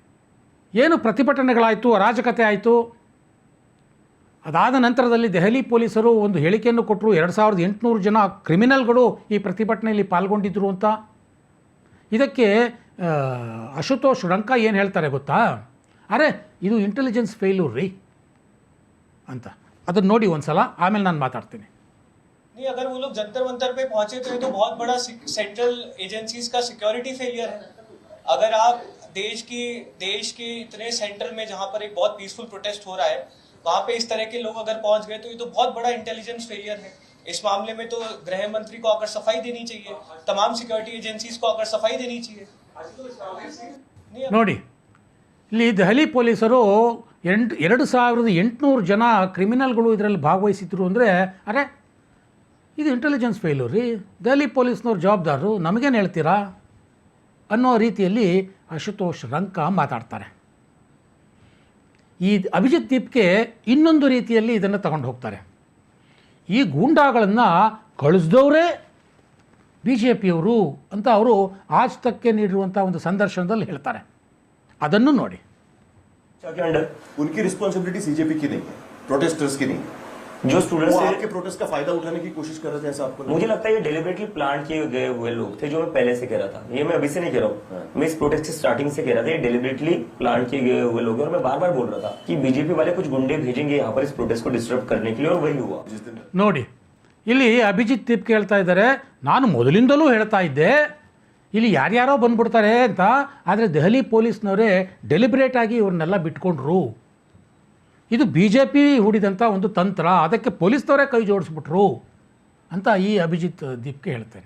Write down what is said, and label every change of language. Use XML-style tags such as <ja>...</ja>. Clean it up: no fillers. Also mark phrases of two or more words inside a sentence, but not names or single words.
<kn>ಸ್ನೇಹಿತರೆ, ಏನು ಪ್ರತಿಭಟನೆಗಳಾಯಿತು, ಅರಾಜಕತೆ ಆಯಿತು, ಅದಾದ ನಂತರದಲ್ಲಿ ದೆಹಲಿ ಪೊಲೀಸರು ಒಂದು ಹೇಳಿಕೆಯನ್ನು ಕೊಟ್ಟರು, 2800 ಜನ ಕ್ರಿಮಿನಲ್ಗಳು ಈ ಪ್ರತಿಭಟನೆಯಲ್ಲಿ ಪಾಲ್ಗೊಂಡಿದ್ದರು ಅಂತ. ಇದಕ್ಕೆ ಅಶುತೋಷ್ ರಂಕ ಏನು ಹೇಳ್ತಾರೆ ಗೊತ್ತಾ, ಅರೆ ಇದು</kn> <en>intelligence failure</en> <kn>ರೀ ಅಂತ. ಅದನ್ನು ನೋಡಿ ಒಂದು ಸಲ, ಆಮೇಲೆ ನಾನು ಮಾತಾಡ್ತೀನಿ.</kn> <hi>नहीं, अगर वो लोग जंतर मंतर पे पहुंचे तो ये तो बहुत बड़ा</hi> <en>central agencies</en> <hi>का</hi> <en>security failure</en> <hi>है. अगर आप देश के इतने सेंट्रल में जहां पर एक बहुत</hi> <en>peaceful protest</en> <hi>हो रहा है, वहां पे इस तरह के लोग अगर पहुंच गए तो ये तो बहुत बड़ा</hi> <en>intelligence failure</en> <hi>है. इस मामले में तो गृह मंत्री को आकर सफाई देनी चाहिए, तमाम</hi> <en>security agencies</en> <hi>को आकर सफाई देनी चाहिए.</hi> <kn>ನೋಡಿ, ಇಲ್ಲಿ ದೆಹಲಿ ಪೊಲೀಸರು 2800 ಜನ ಕ್ರಿಮಿನಲ್ಗಳು ಇದರಲ್ಲಿ ಭಾಗವಹಿಸಿದ್ರು ಅಂದರೆ, ಅರೆ ಇದು</kn> <en>intelligence failure</en> <kn>ರೀ, ದೆಹಲಿ ಪೊಲೀಸ್ನವ್ರು ಜವಾಬ್ದಾರರು, ನಮಗೇನು ಹೇಳ್ತೀರಾ ಅನ್ನೋ ರೀತಿಯಲ್ಲಿ ಅಶುತೋಷ್ ರಂಕ ಮಾತಾಡ್ತಾರೆ. ಈ ಅಭಿಜಿತ್ ದೀಪ್ಗೆ ಇನ್ನೊಂದು ರೀತಿಯಲ್ಲಿ ಇದನ್ನು ತಗೊಂಡು ಹೋಗ್ತಾರೆ. ಈ ಗೂಂಡಾಗಳನ್ನು ಕಳಿಸ್ದವರೇ BJPಯವರು ಅಂತ ಅವರು ಆಜ್ ತಕ್ಕೆ ನೀಡಿರುವಂಥ ಒಂದು ಸಂದರ್ಶನದಲ್ಲಿ ಹೇಳ್ತಾರೆ. ಅದನ್ನು ನೋಡಿ.</kn> <hi>उनकी रिस्पॉन्सिबिलिटी सीजेपी की नहीं है, प्रोटेस्टर्स की नहीं है. जो स्टूडेंट्स वो आपके प्रोटेस्ट का फायदा उठाने की कोशिश कर रहे थे, ऐसा आपको मुझे लगता है ये</hi> <en>deliberately plan</en> <hi>किए गए हुए लोग थे, जो मैं पहले से कह रहा था. ये मैं अभी से नहीं कह रहा हूँ, मैं इस प्रोटेस्ट की स्टार्टिंग से कह रहा था ये</hi> <en>deliberately plan</en> <hi>किए गए हुए लोग हैं. और मैं बार बार बोल रहा था कि बीजेपी वाले कुछ गुंडे भेजेंगे यहाँ पर इस प्रोटेस्ट को डिस्टर्ब करने के लिए, और वही हुआ.</hi> <kn>ನೋಡಿ, ಇಲ್ಲಿ ಅಭಿಜಿತ್ ದೀಪ್ಗೆ ಹೇಳ್ತಾ ಇದ್ದಾರೆ, ನಾನು ಮೊದಲಿಂದಲೂ ಹೇಳ್ತಾ ಇದ್ದೆ ಇಲ್ಲಿ ಯಾರ್ಯಾರೋ ಬಂದ್ಬಿಡ್ತಾರೆ ಅಂತ, ಆದರೆ ದೆಹಲಿ ಪೊಲೀಸ್ನವರೇ ಡೆಲಿಬ್ರೇಟಾಗಿ ಇವ್ರನ್ನೆಲ್ಲ ಬಿಟ್ಕೊಂಡ್ರು, ಇದು BJP ಹೂಡಿದಂಥ ಒಂದು ತಂತ್ರ, ಅದಕ್ಕೆ ಪೊಲೀಸ್ನವರೇ ಕೈ ಜೋಡಿಸ್ಬಿಟ್ರು ಅಂತ ಈ ಅಭಿಜಿತ್ ದೀಪ್ಗೆ ಹೇಳ್ತೇನೆ.</kn>